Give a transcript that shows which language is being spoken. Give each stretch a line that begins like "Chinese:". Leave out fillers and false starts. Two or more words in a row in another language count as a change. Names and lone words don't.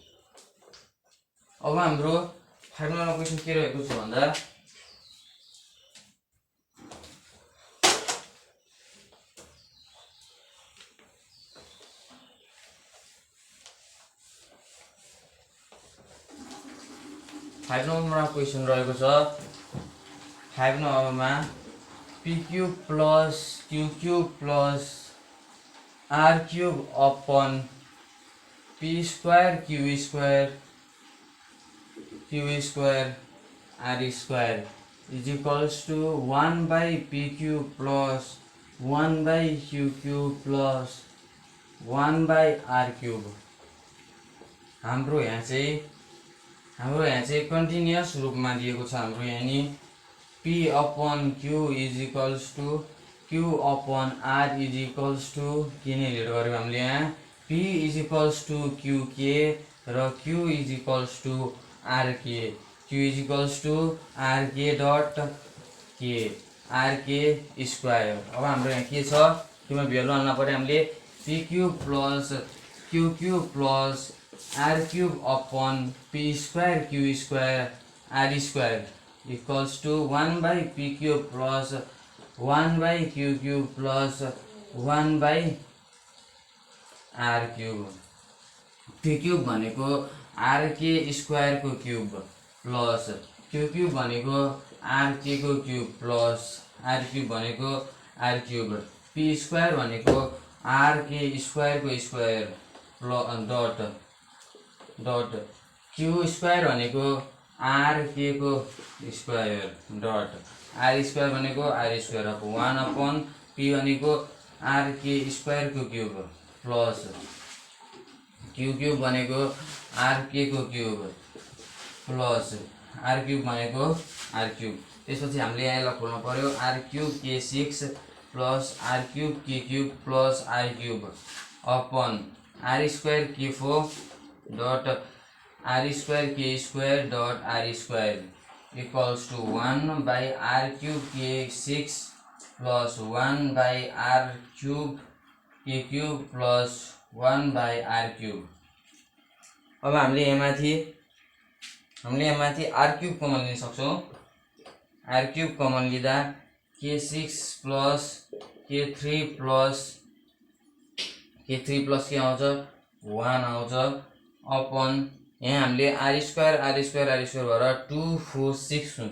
Nepali: अब हाम्रो 5
English: number question
Nepali: के रहेको छ भन्दा 5 नम्बरमा क्वेसन रहेको छ।
English: 5 नम्बरमा p cube plus q cube plus r cube upon p square q square r square is equals to 1 by p cube plus 1 by q cube plus 1 by r cube.
Nepali: हाम्रो यहाँ चाहिँ कन्टिन्युअस रूपमा दिएको छ। हाम्रो यहाँ नि
English: p upon q is equals to q upon r is equals to k
Nepali: नै लिएर गऱ्यौँ हामीले यहाँ
English: p is equals to q k र q is equals to r k, q is equals to r k dot k r k square.
Nepali: अब हाम्रो यहाँ के छ क्यूमा भ्यालु हाल्न पर्यो हामीले
English: p q plus q q plus r cube upon p square q square r square equals to 1 by p cube plus 1 by q cube plus 1 by r cube. p cube भनेको rk square of cube plus q क्यूब भनेको rk को cube plus r क्यूब भनेको r क्यूब. p स्क्वायर भनेको rk square of square dot dot q स्क्वायर भनेको rk को स्क्वायर डट r स्क्वायर भनेको r स्क्वायर अब 1 upon p भनेको rk square of cube plus q क्यूब भनेको rk को cube plus r क्यूब भनेको r क्यूब.
Nepali: त्यसपछि हामीले यहाँ खोल्नु पर्यो
English: r cube k6 plus r cube k cube plus r cube upon r square k4 dot r square k square dot r square equals to 1 by r cube k6 plus 1 by r cube k cube plus 1 by r क्यूब.
Nepali: अब हामीले यहाँ माथि r
English: cube common
Nepali: लिन सक्छौं. r
English: cube common
Nepali: लिँदा
English: k6 plus k3 plus
Nepali: के आउँछ 1 आउँछ अपॉन यहाँ हामीले r स्क्वायर भएर 2 4 6 हुन्छ.